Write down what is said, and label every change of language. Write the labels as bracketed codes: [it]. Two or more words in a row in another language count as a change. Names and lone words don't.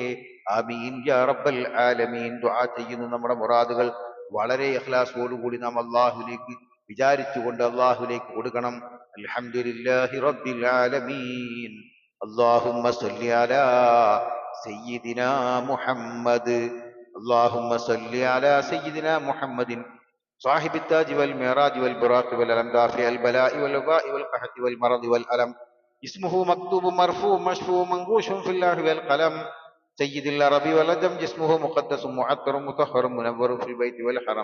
[ar] آمين يا رب العالمين. [ml] ദുആ ചെയ്യുന്ന നമ്മുടെ മുറാദുകൾ വളരെ ഇഖ്ലാസോടുകൂടി നാം അള്ളാഹുലേക്ക് വിചാരിച്ചുകൊണ്ട് അള്ളാഹുലേക്ക് കൊടുക്കണം. [ar] الحمد لله رب العالمين. اللهم صل على سيدنا محمد. اللهم صل على سيدنا محمد صاحب التاج والمعراج والبراق والألم دافع البلاء والوباء والقحط والمرض والألم اسمه مكتوب مرفوع مشفوع منقوش في الله والقلم سيد العرب والعجم جسمه مقدس معطر مطهر منور في البيت والحرم